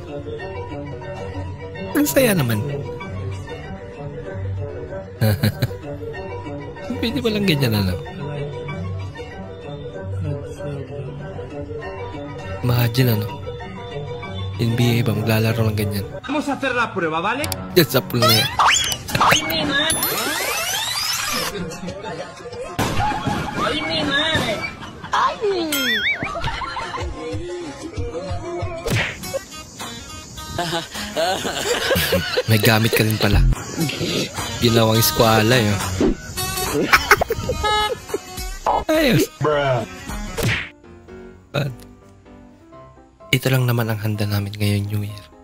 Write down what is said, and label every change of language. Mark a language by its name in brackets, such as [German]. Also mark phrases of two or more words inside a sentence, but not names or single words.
[Filipino] Ang saya naman. Pwede ba lang ganyan ano? Imagine ano? NBA ba maglalaro ng ganyan? [Spanish] Vamos a hacer la prueba, ¿vale? [Filipino] Yan sa pool na yan. Ay, [Spanish] mi madre. Ay, mi madre. Ay. [Filipino] May gamit ka rin pala. Ginawang eskwala yun. Ayos. But, ito lang naman ang handa namin ngayon New Year.